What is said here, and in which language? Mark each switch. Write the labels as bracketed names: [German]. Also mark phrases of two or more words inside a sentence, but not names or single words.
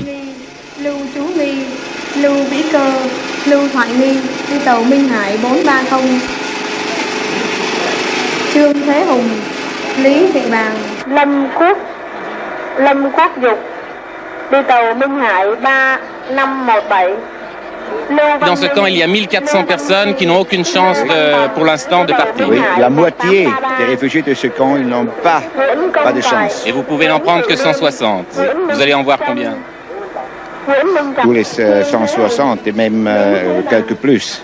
[Vietnamese] Lưu Chú Ly, Lưu Vĩ Cơ, Lưu Thoại Nghi, đi tàu Minh Hải 430, Trương Thế Hùng, Lý Thị Bàng, Lâm Quốc Dục, đi tàu Minh Hải 3517. [French] Dans ce camp, il y a 1400 personnes qui n'ont aucune chance pour l'instant de partir. Oui, la moitié des réfugiés de ce camp, ils n'ont pas de chance. Et vous pouvez n'en prendre que 160. Vous allez en voir combien? Tous les 160 et même quelques plus.